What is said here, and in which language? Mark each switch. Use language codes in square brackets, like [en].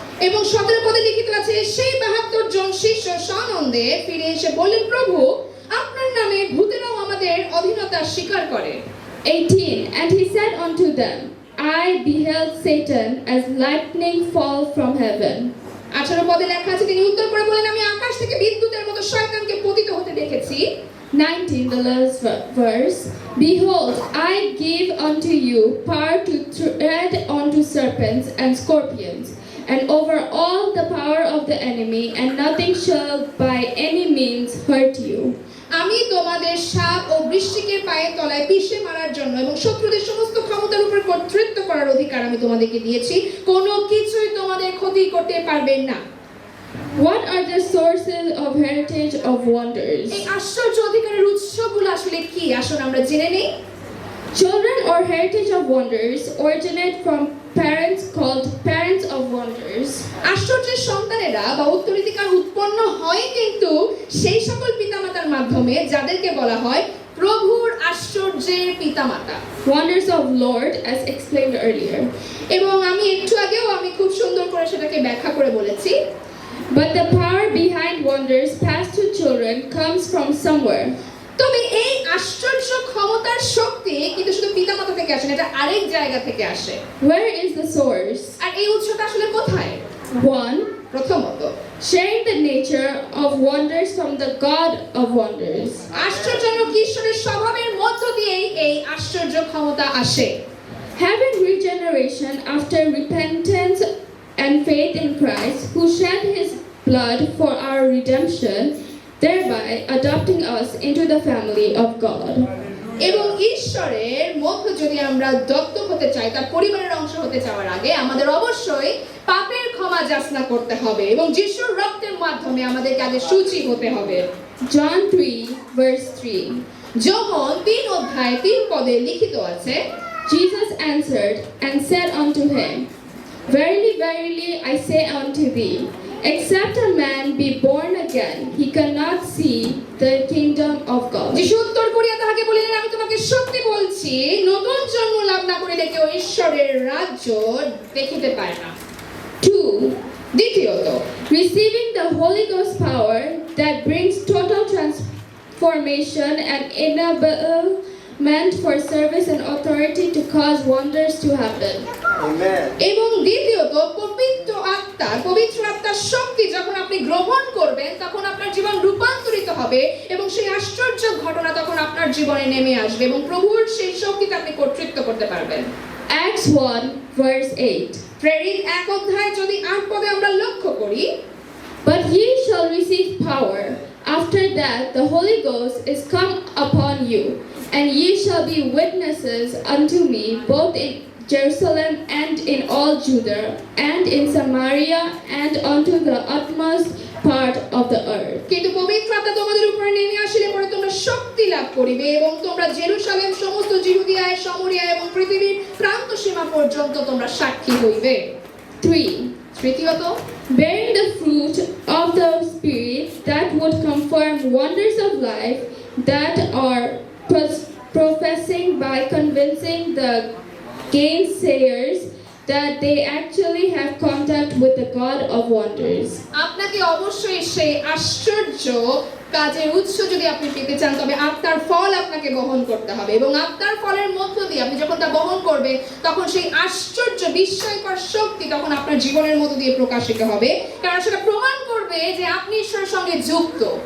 [bn] এবং 17 পদে লিখিত আছে, সেই 72 জন শিষ্য সানন্দে ফিরে এসে বললেন, প্রভু, আপনার নামে ভূতেরাও আমাদের অধীনতা স্বীকার করে। [en] 18. And he said unto them, I beheld Satan as lightning fall from heaven. [bn] 18 পদে লেখা আছে, তিনি উত্তর করে বলেন, আমি আকাশ থেকে বিদ্যুতের মতো শয়তানকে পতিত হতে দেখেছি। [en] 19, the last verse. Behold, I give unto you power to tread unto serpents and scorpions, and over all the power of the enemy, and nothing shall by any means hurt you. [bn] আমি তোমাদের সাপ ও বৃশ্চিকের পায়ের তলায় পিষে মারার জন্য এবং শত্রুদের সমস্ত ক্ষমতার উপর কর্তৃত্ব করার অধিকার আমি তোমাদেরকে দিয়েছি, কোনো কিছুই তোমাদের ক্ষতি করতে পারবে না। [en] What are the sources of heritage of wonders? [bn] এই আশ্চর্য অধিকারের উৎসগুলো আসলে কি, আসুন আমরা জেনে নেই। [en] Children or heritage of wonders originate from parents called parents of wonders. [bn] আশ্চর্যের সন্তানেরা বা উত্তরাধিকার উৎপন্ন হয় কিন্তু সেই সকল পিতামাতার মাধ্যমে যাদেরকে বলা হয় প্রভুর আশ্চর্যের পিতামাতা। [en] Wonders of Lord, as explained earlier. [bn] এবং আমি একটু আগেও আমি খুব সুন্দর করে সেটাকে ব্যাখ্যা করে বলেছি। [en] But the power behind wonders passed to children comes from somewhere. [bn] তবে এই আশ্চর্য ক্ষমতার শক্তি কিন্তু শুধু পিতামাতা থেকে আসে না, এটা আরেক জায়গা থেকে আসে। [en] Where is the source? [bn] আর এই উৎসটা আসলে কোথায়? [en] 1. [bn] প্রথমত, [en] Sharing the nature of wonders from the God of wonders. [bn] আশ্চর্যজনক ঈশ্বরের স্বভাবের মধ্য দিয়েই এই আশ্চর্য ক্ষমতা আসে। [en] Having regeneration after repentance and faith in Christ, who shed his blood for our redemption, thereby adopting us into the family of God. [bn] এবং ঈশ্বরের মধ্যে যদি আমরা দত্তক হতে চাই, তার পরিবারের অংশ হতে চাওয়ার আগে আমাদের অবশ্যই পাপের ক্ষমা যাচনা করতে হবে এবং যিশুর রক্তের মাধ্যমে আমাদেরকে আগে সূচি হতে হবে। [en] John 3, verse 3. [bn] যোহন 3 অধ্যায় 3 পদে লিখিত আছে, [en] Jesus answered and said unto him, Verily, verily, I say unto thee, except a man be born again, he cannot see the kingdom of God. [bn] যিশু উত্তর করিয়া তাহাকে বলিলেন, আমি তোমাকে সত্যি বলছি, নতুন জন্ম লাভ না করিলে কেউ ঈশ্বরের রাজ্য দেখিতে পায় না। [en] 2. [bn] দ্বিতীয়ত, [en] Receiving the Holy Ghost power that brings total transformation and enablement for service and authority to cause wonders to happen. Amen. [bn] এবং দ্বিতীয়ত, পবিত্র আত্মার শক্তি যখন আপনি গ্রহণ করবেন তখন আপনার জীবন রূপান্তরিত হবে এবং সেই আশ্চর্য ঘটনা তখন আপনার জীবনে নেমে আসবে এবং প্রভুর সেই শক্তিতে আপনি কর্তৃত্ব করতে পারবেন। [en] Acts 1, verse 8. [bn] প্রেরিত 1 অধ্যায় যদি 8 পদে আমরা লক্ষ্য করি, [en] But ye shall receive power, after that the Holy Ghost is come upon you, and ye shall be witnesses unto me both in Jerusalem and in all Judah, and in Samaria, and unto the utmost part of the earth. [bn] কিন্তু পবিত্র আত্মা তোমাদের উপরে নেমে আসিলে পরে তোমরা শক্তি লাভ করিবে এবং তোমরা জেরুসালেম সমস্ত জিহুদিয়ায় সামরিয়া এবং পৃথিবীর প্রান্ত সীমা পর্যন্ত তোমরা সাক্ষী হইবে। [en] 3. [bn] তৃতীয়ত, [en] Bearing the fruit of the Spirit that would confirm wonders of life that are professing by convincing the gainsayers that they actually have contact with the God of wonders. [bn] আপনাকে অবশ্যই সেই আশ্চর্য কাজের উৎস যদি আপনি পেতে চান তবে আত্মার ফল আপনাকে বহন করতে হবে এবং আত্মার ফলের মধ্য দিয়ে আপনি যখন তা বহন করবে তখন সেই আশ্চর্য বিস্ময়কর শক্তি তখন আপনার জীবনের মধ্য দিয়ে প্রকাশিত হবে, কারণ সেটা প্রমাণ করবে যে আপনি ঈশ্বরের সঙ্গে যুক্ত।